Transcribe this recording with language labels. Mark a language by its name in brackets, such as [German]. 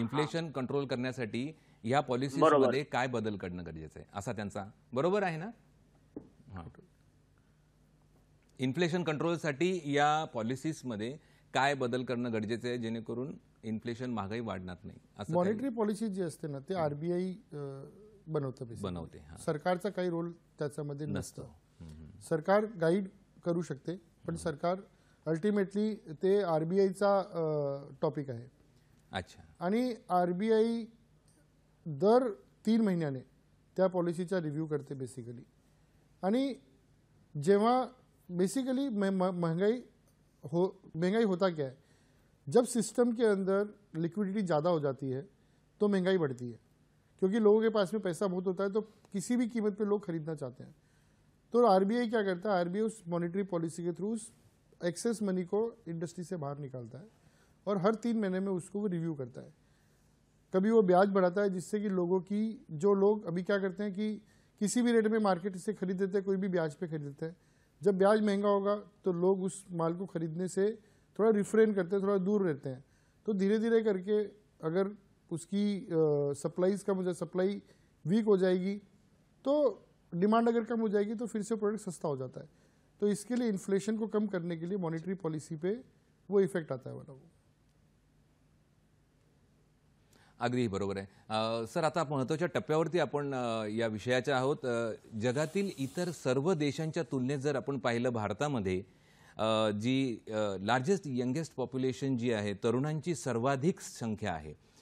[Marathi] Inflation control करण्यासाठी या बरोबर. पॉलिसीजमध्ये काय बदल करणं गरजेचं आहे असा त्यांचा बरोबर आहे ना. हां. इन्फ्लेशन कंट्रोलसाठी या पॉलिसीजमध्ये काय बदल करणं गरजेचं आहे जेणेकरून इन्फ्लेशन महागाई वाढणार नाही असं काही मॉनिटरी पॉलिसी जी असते ना ते RBI बनवतं basically. बनवते. हां. सरकारचा काही रोल त्याच्यामध्ये नसतो. नसतं. सरकार गाईड करू शकते पण सरकार अल्टिमेटली ते RBIचा टॉपिक आहे. [Hindi] अच्छा. [Marathi] आणि RBI दर 3 महिन्याने त्या पॉलिसीचा रिव्ह्यू करते बेसिकली. आणि जेव्हा [Hindi] बेसिकली महंगाई होता क्या है, जब सिस्टम के अंदर लिक्विडिटी ज़्यादा हो जाती है तो महंगाई बढ़ती है क्योंकि लोगों के पास में पैसा बहुत होता है तो किसी भी कीमत पे लोग खरीदना चाहते हैं. तो RBI क्या करता है, RBI उस मॉनिटरी पॉलिसी के थ्रू एक्सेस मनी को इंडस्ट्री से बाहर निकालता है और हर 3 महीने में उसको वो रिव्यू करता है. कभी वो ब्याज बढ़ाता है जिससे कि लोगों की जो लोग अभी क्या करते हैं कि किसी भी रेट में मार्केट से खरीद देते हैं, कोई भी ब्याज पे खरीद देते हैं. जब ब्याज महंगा होगा तो लोग उस माल को खरीदने से थोड़ा रिफ्रेन करते हैं, थोड़ा दूर रहते हैं. तो धीरे धीरे करके अगर उसकी सप्लाईज कम हो जाए, सप्लाई वीक हो जाएगी तो डिमांड अगर कम हो जाएगी तो फिर से प्रोडक्ट सस्ता हो जाता है. तो इसके लिए इन्फ्लेशन को कम करने के लिए मॉनिटरी पॉलिसी पे वो इफेक्ट आता है वाला वो. [Marathi] अगदी बरोबर आहे. सर आता महत्त्वाच्या टप्प्यावरती आपण या विषयाच्या आहोत. जगातील इतर सर्व देशांच्या तुलनेत जर आपण पाहिलं भारतामध्ये जी लार्जेस्ट यंगेस्ट पॉप्युलेशन जी आहे तरुणांची सर्वाधिक संख्या आहे.